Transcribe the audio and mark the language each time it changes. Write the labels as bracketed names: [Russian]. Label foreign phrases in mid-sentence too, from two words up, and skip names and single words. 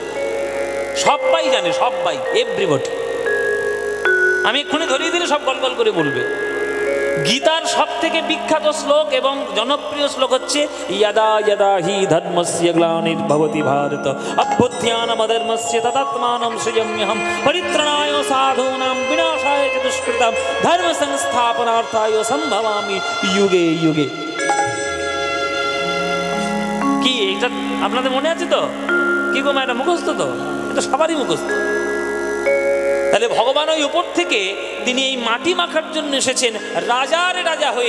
[Bangla] সবাই জানে, সবাই, এভরিবডি। আমি এক্ষুনি ধরিয়ে দিলে সব গল গল করে বলবে। গীতার সব থেকে বিখ্যাত শ্লোক এবং জনপ্রিয় শ্লোক হচ্ছে [Sanskrit] যদা যদা হি ধর্মস্য গ্লানির্ভবতি ভারত অভ্যুত্থানমধর্মস্য তদাত্মাनं সৃজাম্যহম পরিত্রাণায় সাধূনাং বিনাশায় চ দুষ্কৃতাম ধর্ম সংস্থাপনার্থায় সম্ভবামি যুগে যুগে। [Bangla] কি এটা আপনাদের মনে আছে তো? কি গো এটা মুখস্থ তো? এটা সবারই মুখস্থ। তাহলে ভগবান ওই উপর থেকে তিনি এই মাটি মাখার জন্য এসেছেন রাজার রাজা হয়ে।